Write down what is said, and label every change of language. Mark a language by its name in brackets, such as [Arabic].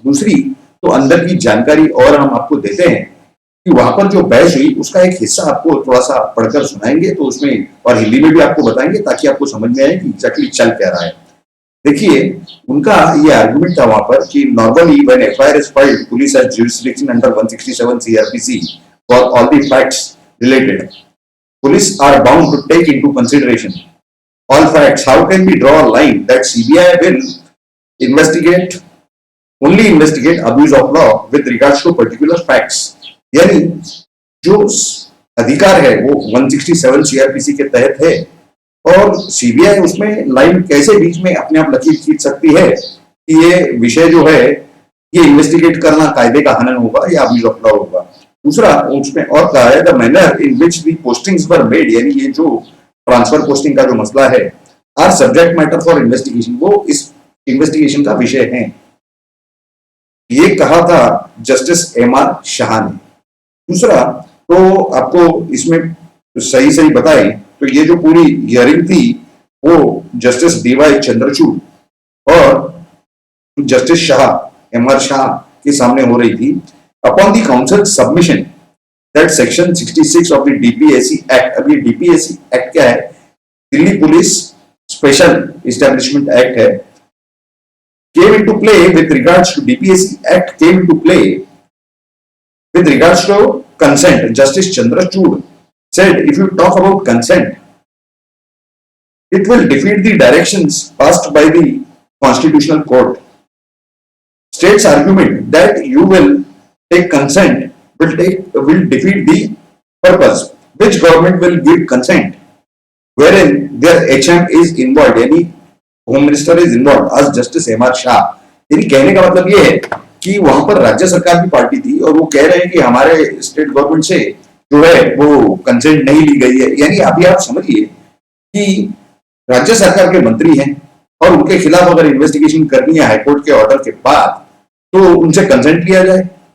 [Hindi] दूसरी तो अंदर की जानकारी और हम आपको देते हैं कि वहां पर जो बहस हुई उसका एक हिस्सा आपको थोड़ा सा पढ़कर सुनाएंगे, तो उसमें और हिंदी में भी आपको बताएंगे ताकि आपको समझ में आए कि एग्जैक्टली चल क्या रहा है। देखिए, उनका ये आर्गुमेंट था वहां पर कि [English] Normally when FIR is filed, police has jurisdiction under 167 CrPC for all the facts related. Police are bound to take into consideration all facts. How can we draw a line that CBI will investigate, only investigate abuse of law with regards to particular facts? [Hindi] यानी जो अधिकार है वो 167 CrPC के तहत है, और CBI उसमें लाइन कैसे बीच में अपने आप लकीर खींच सकती है कि ये विषय जो है ये इन्वेस्टिगेट करना कायदे का हनन होगा या अब्यूज ऑफ लॉ होगा। दूसरा, उसमें और कहा है [English] the manner in which the postings were made, [Hindi] यानी ये जो ट्रांसफर पोस्टिंग का जो मसला है, [English] are subject matter for investigation, [Hindi] वो इस इन्वेस्टिगेशन का विषय है। ये कहा था जस्टिस एमआर शाह ने। दूसरा, तो आपको इसमें सही सही बताएं तो ये जो पूरी हियरिंग थी वो जस्टिस डीवाई चंद्रचूड़ और जस्टिस शाह, एमआर शाह के सामने हो रही थी। [English] upon the council submission that section 66 of the DPSC act, [Hindi] अब ये डीपीएससी एक्ट क्या है? Delhi police special establishment act है, [English] came into play with regards to DPSC Act came into play with regards to consent. Justice Chandrachud said, if you talk about consent, it will defeat the directions passed by the Constitutional Court. State's argument that you will take consent will defeat the purpose. Which government will give consent wherein their HM is involved, यानी home minister is involve आज justice MR Shah. [Hindi] यानी कहने का मतलब ये है कि वहां पर राज्य सरकार की पार्टी थी और वो कह रहे हैं कि हमारे स्टेट गवर्नमेंट से जो है वो कंसेंट नहीं ली गई है। यानी अभी आप समझिए कि राज्य सरकार के मंत्री हैं और उनके खिलाफ अगर इन्वेस्टिगेशन करनी है हाईकोर्ट के ऑर्डर के बाद, तो उनसे कंसेंट लिया जाए।